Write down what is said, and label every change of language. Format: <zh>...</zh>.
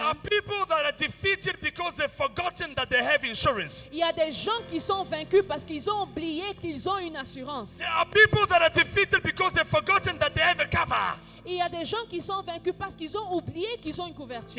<en>are people that are defeated because they've forgotten that they have insurance.</en> <fr>il y a des gens qui sont vaincus parce qu'ils ont oublié qu'ils ont une assurance.</fr> <en>There are people that are defeated because they've forgotten that they have a cover.</en> <fr>Il y a des gens qui sont vaincus parce qu'ils ont oublié qu'ils ont une couverture.</fr>